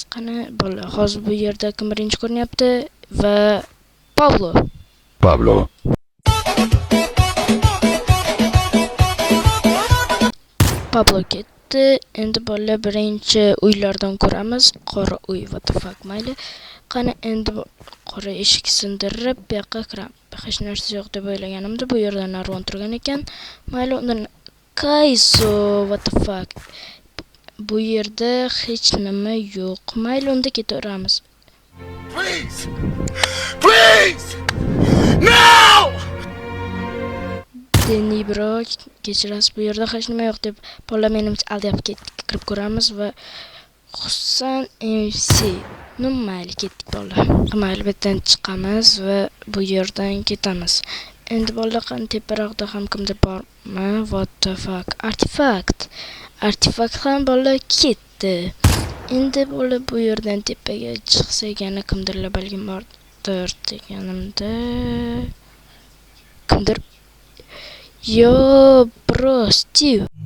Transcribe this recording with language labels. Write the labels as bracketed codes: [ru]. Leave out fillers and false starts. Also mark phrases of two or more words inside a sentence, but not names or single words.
[uz] Qani bolalar, hozir bu yerda kim birinchi ko'rinyapti? Va Pablo. Pablo ketdi. Endi bolalar birinchi uylardan ko'ramiz. Qora uy, [en] what the fuck, [uz] mayli. Qani endi qora eshik sindirib, bu yoqqa kiramiz. Hech narsa yo'q deb o'ylaganimda bu yerda narvon turgan ekan. Mayli, undan Kayso, [en] what the fuck. [uz] Bu yerda hech nima yo'q. Mayli, unda ketaveramiz. [en] Please! No! [uz] Deni bro, kechirasiz, bu yerda hech nima yo'q deb bola menimcha aldab kirib ko'ramiz va Husan MC. Mayli, ketdik bolalar. Mayli, betdan chiqamiz va bu yerdan ketamiz. Endi bolalar, qani teparoqda ham kimdir bormi? [en] What the fuck? [uz] Artifakt ham bolalar ketdi. Endi bolalar bu yerdan tepaga chiqsak yana kimdirlar balkim bordir deganimda. Kimdir? [en] Yo, bro, [uz] Steve.